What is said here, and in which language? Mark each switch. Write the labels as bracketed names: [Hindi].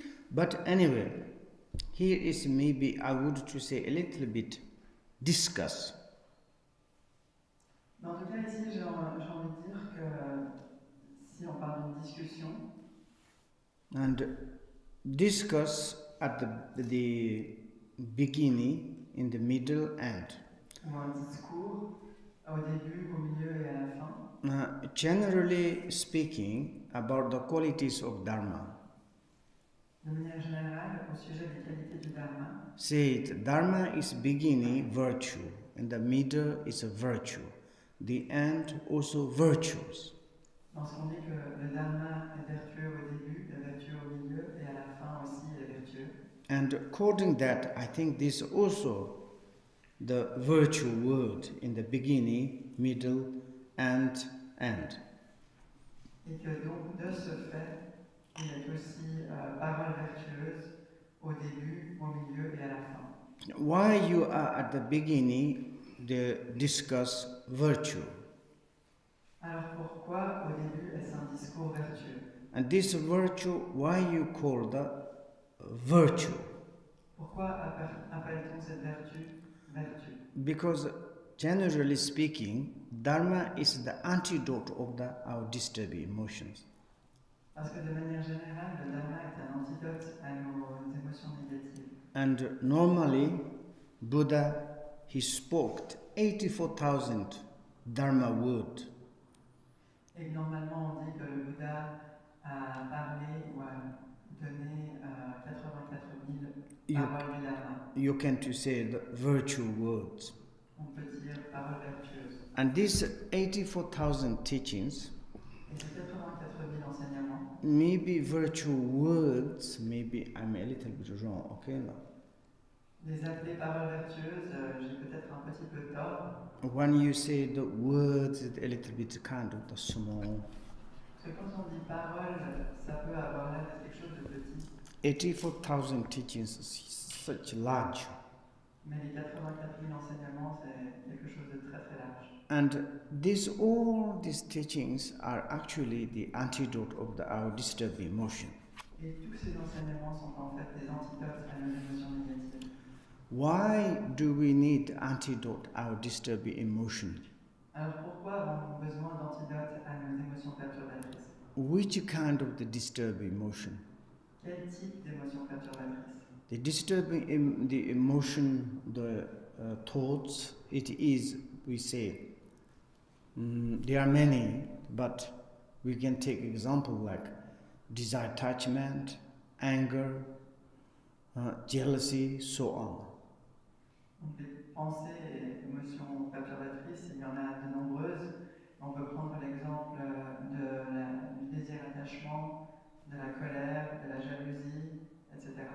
[English] But anyway, here is maybe I would to say a little bit discuss. [French] Mais en tout cas, ici, j'ai envie de dire que si on parle d'une discussion, [English] and discuss at the beginning, in the middle, end. [French] Ou un discours au début, au milieu et à la fin. [English] Generally speaking, about the qualities of Dharma. [French] De manière générale, au sujet des qualités du Dharma. [English] Say it, Dharma is beginning virtue, and the middle is a virtue. The end also virtues. [French] Lorsqu'on dit que le Dharma est vertueux au début, est vertueux au milieu et à la fin aussi est vertueux. [English] And according that, I think this also the virtue word in the beginning, middle, and end. [French] Et que donc de ce fait, il est aussi parole vertueuse au début, au milieu et à la fin. [English] Why you are at the beginning, they discuss virtue. [French] Alors pourquoi au début est-ce un discours vertueux? [English] And this virtue, why you call the virtue? [French] Pourquoi appelle-t-on cette vertu vertu? [English] Because generally speaking, Dharma is the antidote of our disturbed emotions. [French] Parce que de manière générale, le Dharma est un antidote à nos émotions négatives. [English] And normally, Buddha, he spoke 84,000 Dharma words. [French] Et normalement, on dit que le Bouddha a parlé ou a donné 84 000 paroles du Dharma. [English] You can to say the virtue words. [French] On peut dire paroles vertueuses. [English] And these 84,000 teachings, [French] et ces 84 000 enseignements, [English] maybe virtue words, maybe I'm a little bit wrong, okay? [French] les appeler paroles vertueuses, j'ai peut-être un petit peu tort. [English] When you say the words, it's a little bit kind of the small. [French] Parce que quand on dit parole, ça peut avoir l'air de quelque chose de petit. [English] 84,000 teachings is such large. [French] Mais les 84 000 enseignements, c'est quelque chose de très très large. [English] And all these teachings are actually the antidote of our disturbed emotion. [French] Et tous ces enseignements sont en fait des antidotes à nos émotions négatives. [English] Why do we need antidote our disturbed emotion? [French] Alors pourquoi avons-nous besoin d'antidotes à nos émotions perturbatrices? [English] Which kind of the disturbed emotion? [French] Quel type d'émotion perturbatrice? [English] The disturbing the emotion, the thoughts, it is, we say, there are many, but we can take example like desire attachment, anger, jealousy, so on. [French] Donc les pensées et émotions perturbatrices, il y en a de nombreuses. On peut prendre l'exemple du désir attachement, de la colère, de la jalousie, etc.